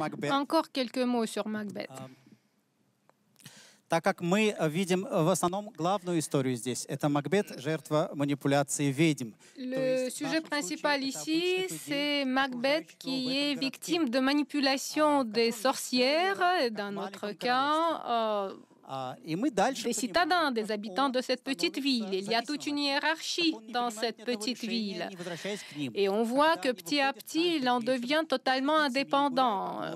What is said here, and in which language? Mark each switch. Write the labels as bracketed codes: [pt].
[fr] Encore quelques mots sur Macbeth. [ru] Так как мы видим в основном главную историю здесь, это Макбет, жертва манипуляции ведьм. [fr] Le sujet principal ici, c'est Macbeth qui est victime de manipulation des sorcières, dans notre cas, des citadins, des habitants de cette petite ville. Il y a toute une hiérarchie dans cette petite ville. Et on voit que petit à petit, il en devient totalement indépendant.